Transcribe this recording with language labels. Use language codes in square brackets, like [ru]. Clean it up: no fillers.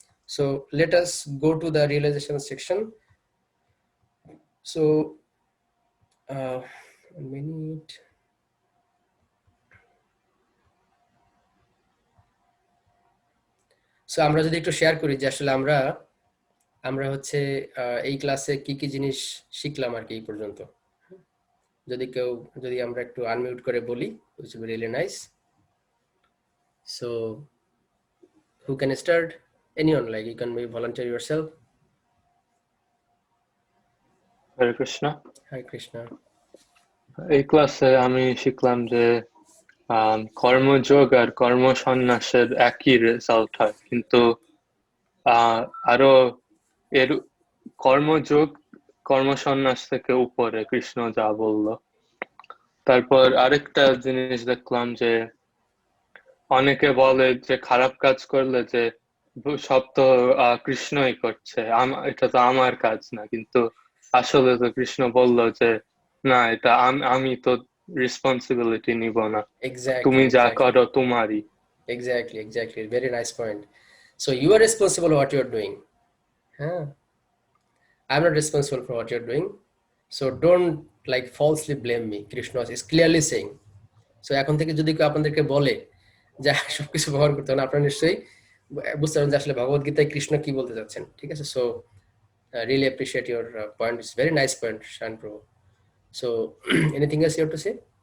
[en] So let us go to the realisation section. [bn] So minute, so আমরা যদি একটু share করি যে আসলে আমরা আমরা হচ্ছে এই ক্লাসে কি কি জিনিস শিখলাম আর কি এই পর্যন্ত। যদি আমরা একটু আনমিউট করে বলি, [en] which would be really nice. So who can start? Anyone, like you can maybe volunteer yourself. [bn] Hare Krishna. [en] Hare Krishna. [bn] এই ক্লাসে আমি শিখলাম যে কর্মযোগ আর কর্ম সন্ন্যাসের একই রেজাল্ট হয়, কিন্তু আরো এর কর্মযোগ কর্ম সন্ন্যাস থেকে উপরে কৃষ্ণ যা বললো। তারপর আরেকটা জিনিস দেখলাম যে অনেকে বলে যে খারাপ কাজ করলে যে সব তো কৃষ্ণই করছে, এটা তো আমার কাজ না, কিন্তু আসলে তো কৃষ্ণ বললো যে না, এটা আমি তো রেসপন্সিবিলিটি নিব না, তুমি যা করো তোমারই। [en] Exactly. Very nice point. So you are responsible for what you are doing. Huh? I'm not responsible for what you're doing. So don't like falsely blame me. Krishna is clearly saying. [bn] So এখন থেকে যদি কেউ আপনাদেরকে বলে যে সবকিছু ব্যবহার করতে হবে, আপনারা নিশ্চয়ই বুঝতে পারবেন যে আসলে ভগবত গীতায় কৃষ্ণ কি বলতে যাচ্ছেন। ঠিক আছে, [en] So really appreciate your point. It's very nice point, Shan Prabhu. So anything else you have to say?